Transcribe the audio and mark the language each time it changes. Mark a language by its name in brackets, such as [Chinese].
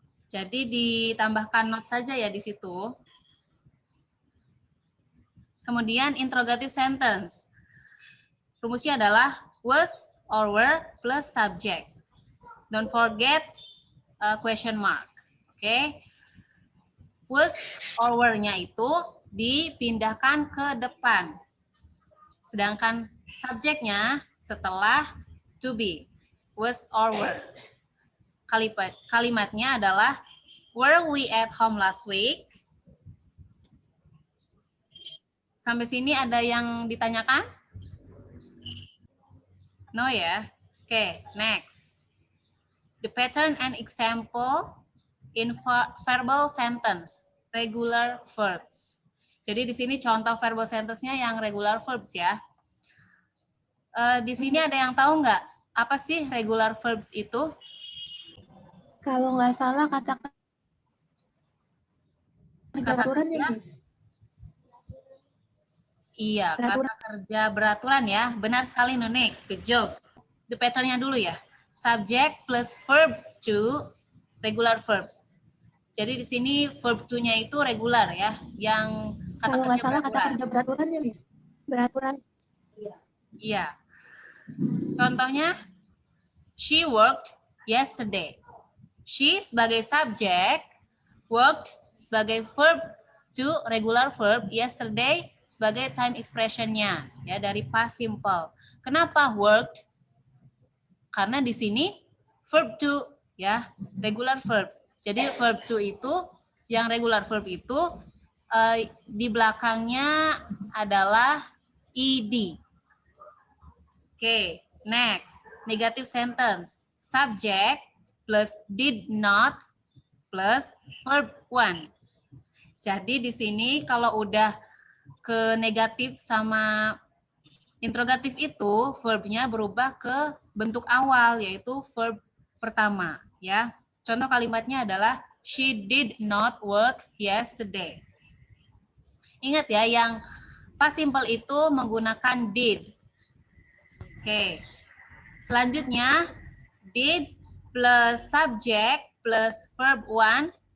[Indonesian] Jadi ditambahkan not saja ya di situ. Kemudian interrogative sentence. rumusnya adalah [English] was or were plus subject. Don't forget question mark. [Indonesian] Oke. Was or were-nya itu dipindahkan ke depan. Sedangkan subjeknya setelah [English] to be. Was or were. [Indonesian] Kalimatnya adalah [English] were we at home last week? [Indonesian] Sampai sini ada yang ditanyakan? No ya? Oke, next. [English] The pattern and example in verbal sentence, regular verbs. [Indonesian] Jadi di sini contoh verbal sentence-nya yang regular verbs ya. Di sini ada yang tahu nggak apa sih regular verbs itu? Kalau nggak salah kata beraturan ya, Miss? Iya, kata kerja beraturan ya. Benar sekali, Nunik. [English] Good job. [Indonesian] The pattern-nya dulu ya. [English] Subject plus verb to regular verb. [Indonesian] Jadi di sini verb to-nya itu regular ya. Yang kata Kalau nggak salah kata beraturan. kerja beraturan ya, Miss? Beraturan. Iya. Contohnya, [English] she worked yesterday. [Indonesian] She sebagai subjek, worked sebagai verb to regular verb, yesterday sebagai time expression-nya ya dari past simple. Kenapa worked? Karena di sini verb to ya, regular verb. Jadi verb to itu yang regular verb itu di belakangnya adalah ed. [English] Oke, next. Negative sentence. Subject plus did not plus verb one. [Indonesian] Jadi di sini kalau udah ke negatif sama interrogatif itu verbnya berubah ke bentuk awal yaitu verb pertama ya. Contoh kalimatnya adalah [English] she did not work yesterday. [Indonesian] Ingat ya, yang past simple itu menggunakan did. Oke. [English] Selanjutnya did plus subject plus verb one.